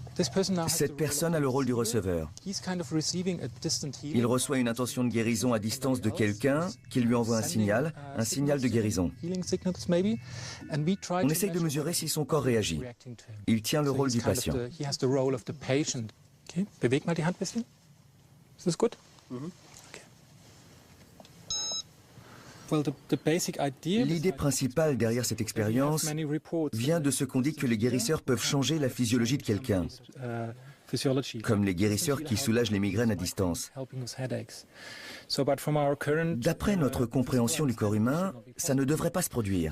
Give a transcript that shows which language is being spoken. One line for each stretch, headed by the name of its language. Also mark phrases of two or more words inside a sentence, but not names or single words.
French: Cette personne a le rôle du receveur. Il reçoit une intention de guérison à distance de quelqu'un qui lui envoie un signal de guérison. On essaye de mesurer si son corps réagit. Il tient le rôle du patient.
German: Okay. Beweg mal die Hand ein bisschen. Ist das gut?
French: L'idée principale derrière cette expérience vient de ce qu'on dit que les guérisseurs peuvent changer la physiologie de quelqu'un, comme les guérisseurs qui soulagent les migraines à distance. D'après notre compréhension du corps humain, ça ne devrait pas se produire.